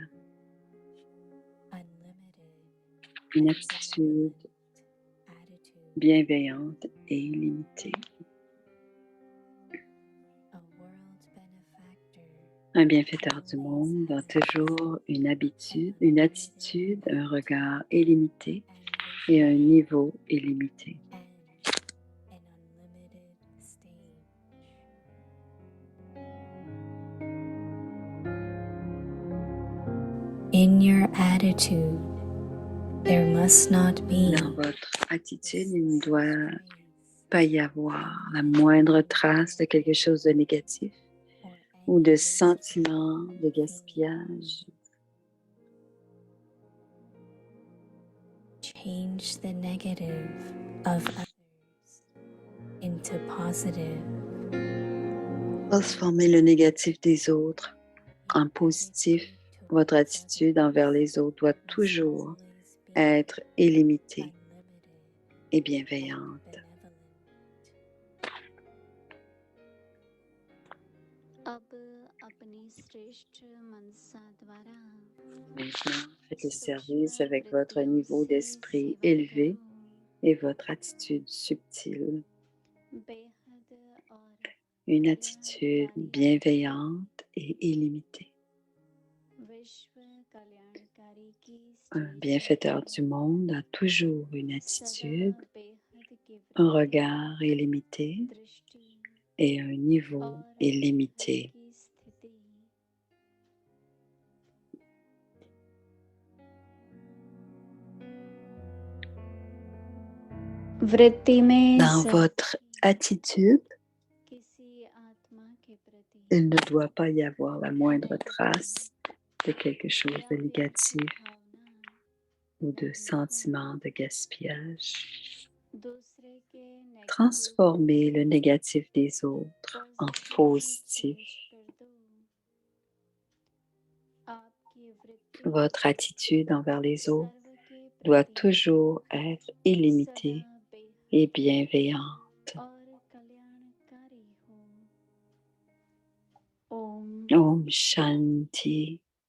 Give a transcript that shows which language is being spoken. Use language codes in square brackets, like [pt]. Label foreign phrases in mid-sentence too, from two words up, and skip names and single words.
[fr] Une attitude bienveillante et illimitée. Un bienfaiteur du monde a toujours une attitude, un regard illimité et un niveau illimité. [en] In your attitude, there must not be [fr] Dans votre attitude, il ne doit pas y avoir la moindre trace de quelque chose de négatif ou de sentiment de gaspillage. [en] change the negative of others into positive. [fr] Transformez le négatif des autres en positif. Votre attitude envers les autres doit toujours être illimitée et bienveillante. [hi] अब अपनी श्रेष्ठ मनसा द्वारा [fr] Maintenant, faites le service avec votre niveau d'esprit élevé et votre attitude subtile. [hi] बेहद और [fr] Une attitude bienveillante et illimitée. [hi] विश्व कल्याणकारी की [fr] Un bienfaiteur du monde a toujours une [hi] सदा [fr] attitude, [hi] बेहद की [fr] un regard illimité [hi] दृष्टि [fr] et un niveau [hi] और [fr] illimité. [hi] की स्थिति वृत्ति में [fr] Dans votre attitude, [hi] किसी आत्मा के प्रति [fr] il ne doit pas y avoir la moindre trace de quelque chose de négatif [hi] भावना [fr] ou de sentiment de gaspillage. [hi] दूसरे के नेगेटिव [fr] Transformez le négatif des autres en positif. [hi] कर दो आपकी वृत्ति [fr] Votre attitude envers les autres [hi] सर्व [fr] doit toujours être illimitée et bienveillante. [hi] और कल्याणकारी हो। ओम Om Shanti.